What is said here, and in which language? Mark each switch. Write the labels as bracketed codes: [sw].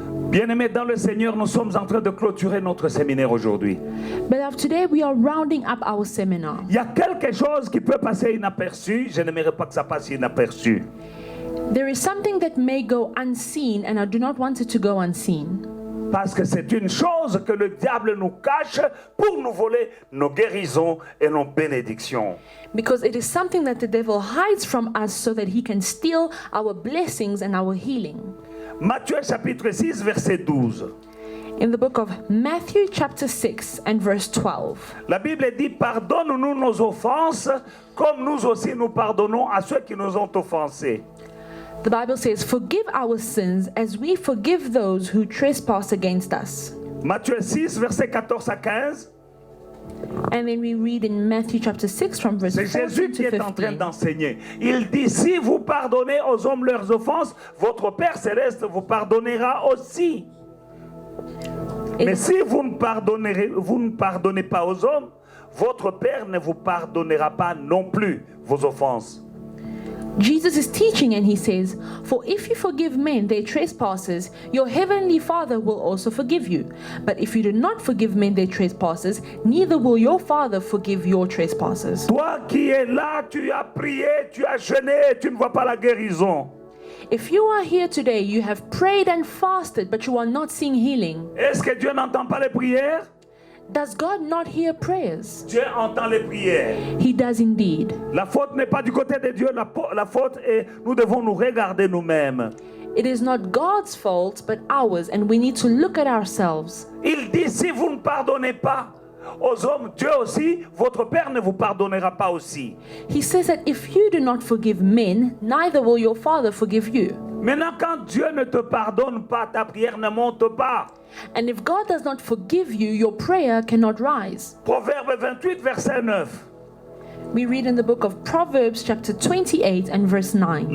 [fr] Bien-aimés dans le Seigneur, nous sommes en train de clôturer notre séminaire aujourd'hui. [en] Beloved, today we are rounding up our seminar. [fr] Il y a quelque chose qui peut passer inaperçu. Je n'aimerais pas que ça passe inaperçu. [en] There is something that may go unseen, and I do not want it to go unseen. [fr] Parce que c'est une chose que le diable nous cache pour nous voler nos guérisons et nos bénédictions. [en] Because it is something that the devil hides from us so that he can steal our blessings and our healing. [fr] Matthieu chapitre 6, verset 12. [en] In the book of Matthew chapter 6 and verse 12. [fr] La Bible dit, pardonne-nous nos offenses, comme nous aussi nous pardonnons à ceux qui nous ont offensés. [en] The Bible says, forgive our sins as we forgive those who trespass against us. [fr] Matthieu 6, verset 14 à 15. [en] And then we read in Matthew chapter 6 from verse [fr] C'est [en] 14 [fr] Jésus qui [en] to [fr] est en train [en] 15. [fr] d'enseigner. Il dit, si vous pardonnez aux hommes leurs offenses, votre Père Céleste vous pardonnera aussi. Mais si vous ne pardonnez pas aux hommes, votre Père ne vous pardonnera pas non plus vos offenses. [en] Jesus is teaching and he says, "For if you forgive men their trespasses, your heavenly Father will also forgive you. But if you do not forgive men their trespasses, neither will your Father forgive your trespasses." [fr] Toi qui es là, tu as prié, tu as jeûné, tu ne vois pas la guérison. [en] If you are here today, you have prayed and fasted, but you are not seeing healing. [fr] Est-ce que Dieu n'entend pas les prières? [en] Does God not hear prayers? [fr] Dieu entend les prières. [en] He does indeed. [fr] La faute n'est pas du côté de Dieu, la faute est, nous devons nous regarder nous-mêmes. [en] It is not God's fault, but ours, and we need to look at ourselves. [fr] Il dit, si vous ne pardonnez pas aux hommes, Dieu aussi, votre Père ne vous pardonnera pas aussi. [en] He says that if you do not forgive men, neither will your Father forgive you. [fr] Maintenant, quand Dieu ne te pardonne pas, ta prière ne monte pas. [en] And if God does not forgive you, your prayer cannot rise. [fr] Proverbe 28, verset 9. [en] We read in the book of Proverbs chapter 28 and verse 9.